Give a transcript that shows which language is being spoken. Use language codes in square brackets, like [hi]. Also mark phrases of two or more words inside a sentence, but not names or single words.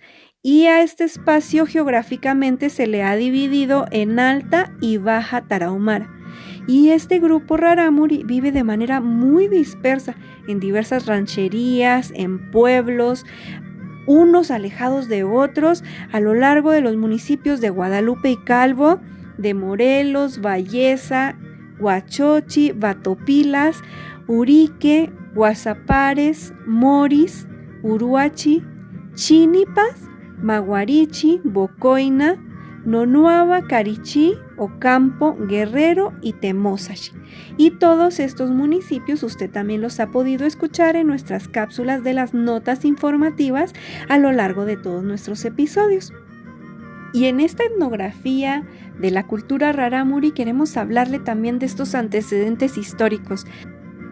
[es] Y a este espacio geográficamente se le ha dividido en Alta y Baja Tarahumara. Y este grupo rarámuri vive de manera muy dispersa en diversas rancherías, en pueblos, unos alejados de otros, a lo largo de los municipios de Guadalupe y Calvo, de Morelos, Valleza, Huachochi, Batopilas, Urique, Guasapares, Moris, Uruachi, Chinipas, Maguarichi, Bocoina, Nonuaba, Carichí, Ocampo, Guerrero y Temozachi. Y todos estos municipios usted también los ha podido escuchar en nuestras cápsulas de las notas informativas a lo largo de todos nuestros episodios. Y en esta etnografía de la cultura rarámuri queremos hablarle también de estos antecedentes históricos.